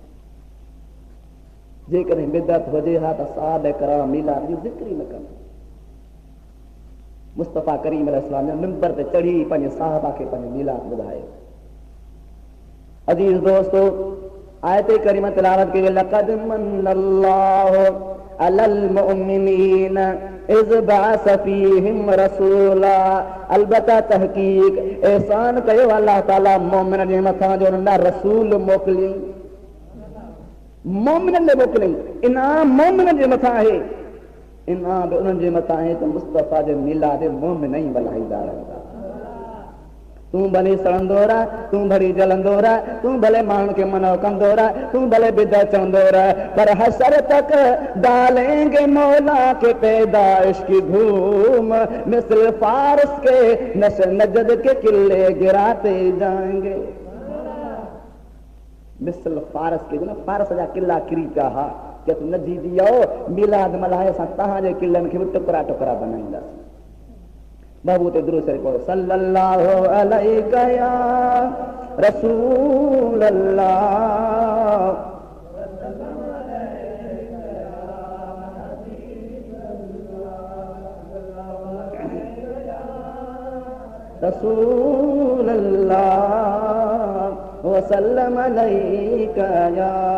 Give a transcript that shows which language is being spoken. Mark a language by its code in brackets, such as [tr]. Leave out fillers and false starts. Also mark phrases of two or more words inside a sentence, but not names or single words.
[sd] जेकॾहिं बिदअत हुजे हा त सहाबा किराम मिलाद जो ज़िक्र ई न कनि। मुस्तफ़ा करीम अलैहिस्सलाम जे मिंबर ते चढ़ी पंहिंजे सहाबा खे पंहिंजो मिलाद ॿुधायो। अज़ीज़ दोस्तो, आयत करीम तिलावत कई [ar] لقد من الله على المؤمنين إذ بعث فيهم رسولا. [sd] अलबत्ता तहकीक एहसान कयो अल्लाह ताला मोमिन जे मथां जो न रसूल मोकिली। मोमिननि ॾे मोकिलियईं। इनाम मोमिननि जे मथां आहे, इनाम बि उन्हनि जे मथां आहे त मुस्तफ़ा जे मिलाद मोमिन ई मल्हाईंदा रहंदा। तूं भले सड़ंदो रह, तूं भली जलंदो रह, तूं भले माण्हुनि खे मनो कंदो रह, तूं भले बिदअत चवंदो रह, पर [ur] حشر تک ڈالیں گے مولا کے پیدائش کی دھوم مصر فارس کے نجد کے قلعے گراتے جائیں گے. مصر فارس کے [sd] जो न फारस जा किला किरी पिया हा, कि तूं नजी दियो मिलाद मल्हाए असां तव्हांजे किलनि खे बि टुकड़ा टुकड़ा बनाईंदासीं। बाबू ते दुरूद शरीफ पढ़ो, [ar] صلى الله عليك يا رسول الله رسول الله وسلم عليك يا,